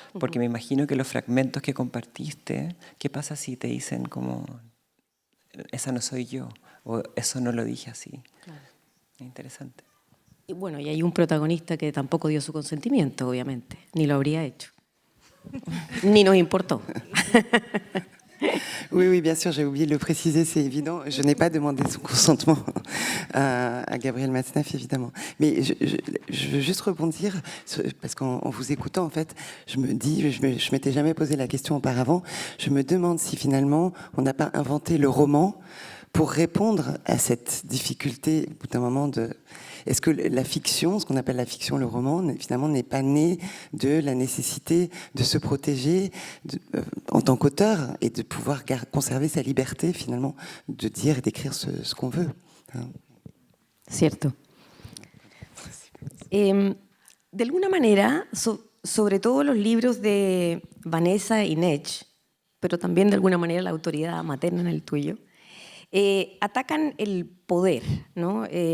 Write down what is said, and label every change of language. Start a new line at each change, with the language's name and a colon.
Spanish: Porque me imagino que los fragmentos que compartiste, ¿qué pasa si te dicen como, esa no soy yo, o eso no lo dije así? Claro. Interesante. Y bueno, y hay un protagonista que tampoco dio su consentimiento, obviamente, ni lo habría hecho. Ni nos importó.
French: Oui, oui, bien sûr, j'ai oublié de le préciser, c'est évident. Je n'ai pas demandé son consentement à Gabriel Matzneff, évidemment. Mais je veux juste rebondir, parce qu'en vous écoutant, en fait, je me dis, je m'étais jamais posé la question auparavant, je me demande si finalement, on n'a pas inventé le roman pour répondre à cette difficulté, au bout d'un moment, est-ce que la fiction, ce qu'on appelle la fiction, le roman, finalement n'est pas né de la nécessité de se protéger en tant qu'auteur et de pouvoir conserver sa liberté, finalement, de dire et d'écrire ce qu'on veut, hein.
Spanish: Cierto. De alguna manera, sobre todo los libros de Vanessa y Nech, pero también de alguna manera la autoridad materna en el tuyo, atacan el poder, ¿no?